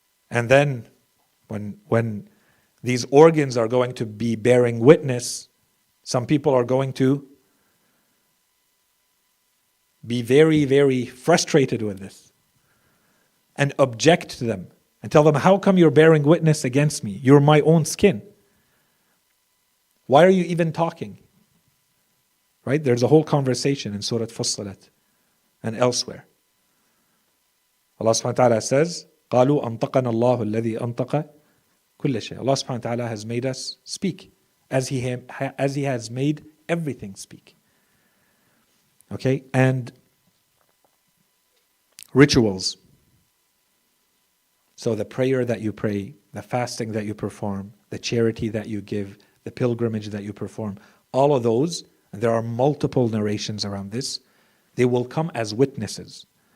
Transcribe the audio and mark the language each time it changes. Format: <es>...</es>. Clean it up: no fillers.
<en>And then when these organs are going to be bearing witness, some people are going to be very, very frustrated with this and object to them and tell them, how come you're bearing witness against me? You're my own skin. Why are you even talking? Right? There's a whole conversation in Surah Fussilat and elsewhere. Allah subhanahu wa ta'ala says,</en> <ar>قَالُوا أَنْطَقَنَا اللَّهُ الَّذِي أَنْطَقَ كُلَّ شَيْءٍ.</ar> <en>Allah subhanahu wa ta'ala has made us speak as He has made everything speak. Okay? And rituals. So the prayer that you pray, the fasting that you perform, the charity that you give, the pilgrimage that you perform, all of those, and there are multiple narrations around this, they will come as witnesses.</en>